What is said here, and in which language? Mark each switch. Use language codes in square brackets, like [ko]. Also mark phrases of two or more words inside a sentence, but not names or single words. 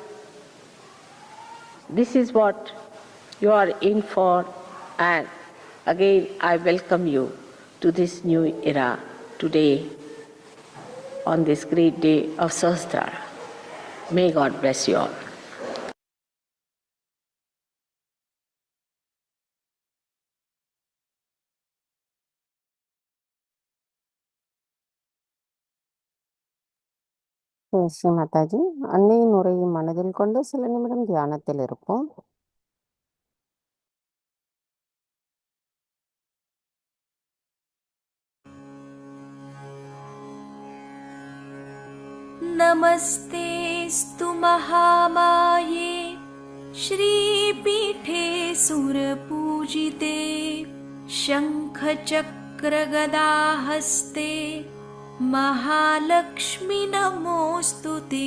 [en] This is what you are in for, and again I welcome you to this new era today, on this great day of Sahasrara. May God bless you all. [ta] ஸ்ரீ மாதாஜி, அன்னையின் உரையை மனதில் கொண்டு சில நிமிடம் தியானத்தில் இருப்போம். [sa] नमस्तेऽस्तु महामाये श्रीपीठे सुरपूजिते शङ्खचक्रगदाहस्ते महालक्ष्मि नमोऽस्तु ते।